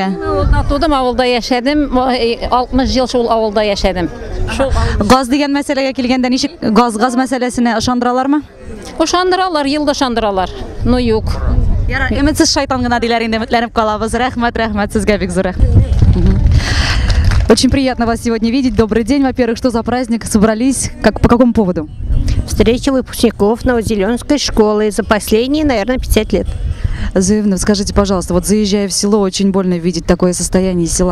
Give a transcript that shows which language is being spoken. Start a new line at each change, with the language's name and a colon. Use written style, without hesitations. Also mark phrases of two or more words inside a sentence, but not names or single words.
Tatar: Авылда тудым, авылда яшәдем, 60 ел шул авылда яшәдем. Газ дигән мәсьәләгә килгәндә ничек газ мәсьәләсенә ышандыралармы? Ышандыралар, елда ышандыралар. Ну юк. Ярар, өметсез шайтан гына диләр инде, өметләнеп калабыз. Рәхмәт, сезгә бик зур рәхмәт.
Russian: Очень приятно вас сегодня видеть. Добрый день. Во-первых, что за праздник? Собрались? По какому поводу? Встреча выпускников Новозеленской школы за последние, наверное, 50 лет. Зуевна, скажите, пожалуйста, вот заезжая в село, очень больно видеть такое состояние села.